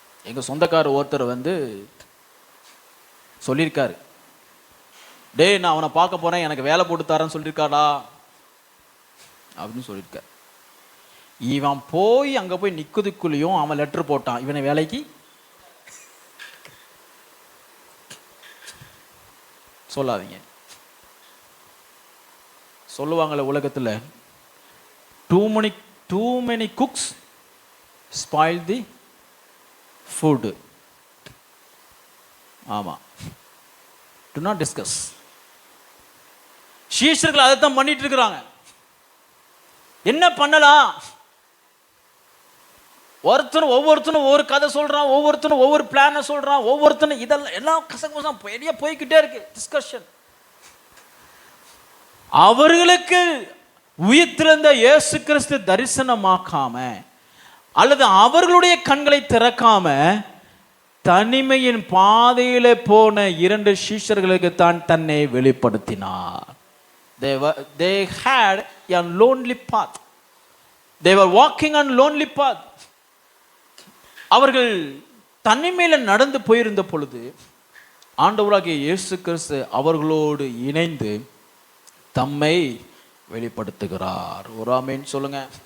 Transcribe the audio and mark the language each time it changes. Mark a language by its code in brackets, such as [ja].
[ta] எங்கள் சொந்தக்காரர் ஒருத்தர் சொல்லியிருக்காரு, டேய் நான் அவனை பார்க்க போறேன், எனக்கு வேலை போட்டு தரேன்னு சொல்லியிருக்காடா அப்படின்னு சொல்லியிருக்கார். இவன் போய் அங்கே போய் நிற்குதுக்குள்ளேயும் அவன் லெட்டர் போட்டான், இவனை வேலைக்கு சொல்லாதீங்க. சொல்லுவாங்களே உலகத்தில், [en] too many cooks spoil the food. ஆமா, do not discuss. [ta] சீஷர்கள் அதைத்தான் பண்ணிட்டு இருக்கிறாங்க. என்ன பண்ணலாம்? ஒவ்வொருத்தனும் ஒவ்வொரு கதை சொல்றான், ஒவ்வொருத்தனும் ஒவ்வொரு பிளான சொல்றான், ஒவ்வொருத்தனும் இதெல்லாம் எல்லாம் கசகசம் பெரிய போய்கிட்டே இருக்கு டிஸ்கஷன். அவர்களுக்கு உயிர்த்தெழுந்த இயேசு கிறிஸ்து தரிசனமாக்காம அல்லது அவர்களுடைய கண்களை திறக்காம தனிமையின் பாதையில போன 2 சீஷர்களுக்கு தான் தன்னை வெளிப்படுத்தினார். [en] They had a lonely path. They were walking on lonely path. [ta] அவர்கள் தனிமையில நடந்து போயிருந்த பொழுது ஆண்டவராகிய இயேசு கிறிஸ்து அவர்களோடு இணைந்து தம்மை வெளிப்படுத்துகிறார். ஒரு ஆமென் சொல்லுங்க.